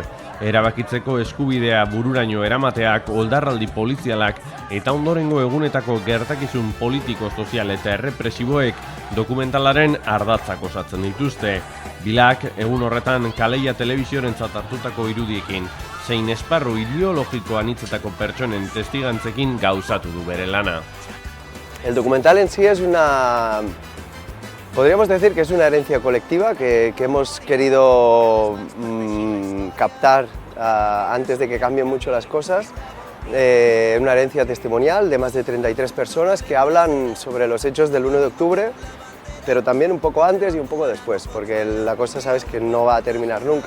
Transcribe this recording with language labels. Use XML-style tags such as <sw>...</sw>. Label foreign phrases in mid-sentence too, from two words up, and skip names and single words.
<eu>Erabakitzeko eskubidea bururaino eramateak, oldarraldi polizialak eta ondorengo egunetako gertakizun politiko, sozial eta errepresiboek dokumentalaren ardatzak osatzen dituzte. Bilak egun horretan Kaleia telebiziorentzat hartutako irudiekin, zein esparru ideologiko anitzetako pertsonen testigantzekin gauzatu du bere lana.</eu> <es>El documental en sí es podríamos decir que es una herencia colectiva que hemos querido captar antes de que cambien mucho las cosas. Una herencia testimonial de más de 33 personas que hablan sobre los hechos del 1 de octubre, pero también un poco antes y un poco después, porque la cosa sabes que no va a terminar nunca.</es>